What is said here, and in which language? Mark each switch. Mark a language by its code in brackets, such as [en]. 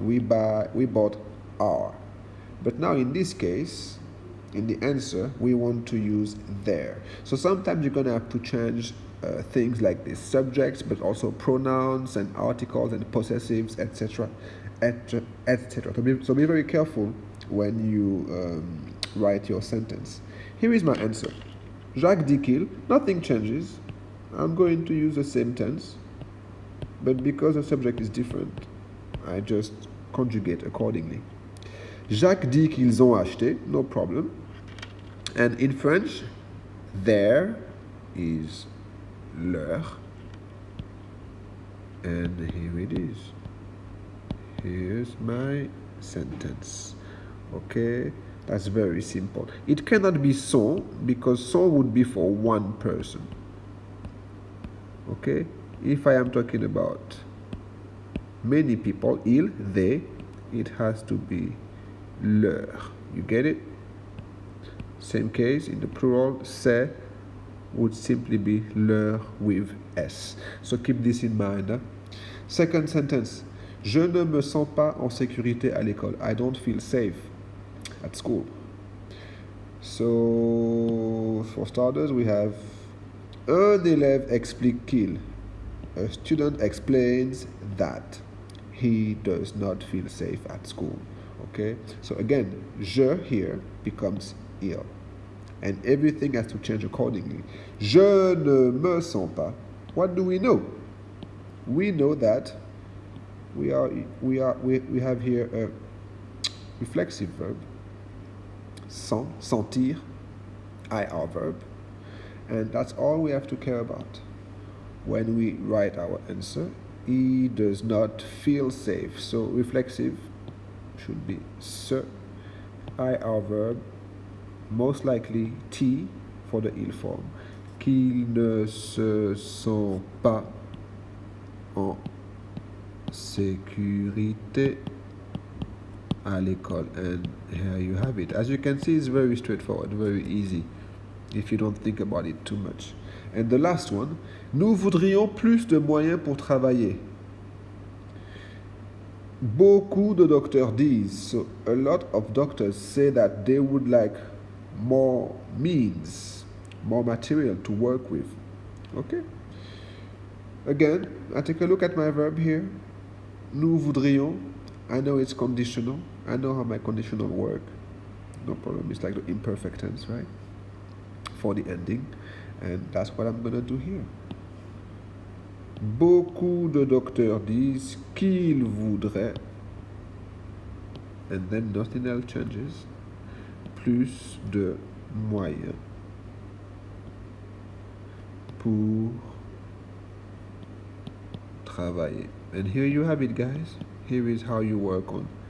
[en] We bought our. But now in this case, in the answer, we want to use their. So sometimes you're going to have to change things like this, subjects, but also pronouns and articles and possessives, etc., etc. So be very careful when you write your sentence. Here is my answer. [fr] Jacques dit qu'il, [en] nothing changes. I'm going to use the same tense, but because the subject is different, I just conjugate accordingly. [fr] Jacques dit qu'ils ont acheté, [en] no problem. And in French, there is leur. And here it is. Here's my sentence. Okay, that's very simple. It cannot be son because son would be for one person. Okay, if I am talking about many people, ils, they, it has to be leur. You get it? Same case in the plural, c'est would simply be leur with s. So keep this in mind. Huh? Second sentence. [fr] Je ne me sens pas en sécurité à l'école. [en] I don't feel safe at school. So for starters, we have [fr] un élève explique qu'il. [en] A student explains that he does not feel safe at school. Okay, so again, je here becomes il. And everything has to change accordingly. [fr] Je ne me sens pas. [en] What do we know? We know that we have here a reflexive verb, sentir, IR verb, and that's all we have to care about when we write our answer. He does not feel safe. So reflexive should be se, IR verb, most likely T for the il form. [fr] Qu'il ne se sent pas en sécurité à l'école. [en] And here you have it. As you can see, it's very straightforward, very easy if you don't think about it too much. And the last one, [fr] nous voudrions plus de moyens pour travailler. Beaucoup de docteurs disent, [en] so a lot of doctors say that they would like more means, more material to work with. Okay? Again, I take a look at my verb here. [fr] Nous voudrions. [en] I know it's conditional. I know how my conditional work. No problem. It's like the imperfect tense, right? For the ending. And that's what I'm going to do here. [fr] Beaucoup de docteurs disent qu'ils voudraient, [en] and then nothing else changes, [fr] plus de moyens pour travailler. [en] And here you have it, guys. Here is how you work on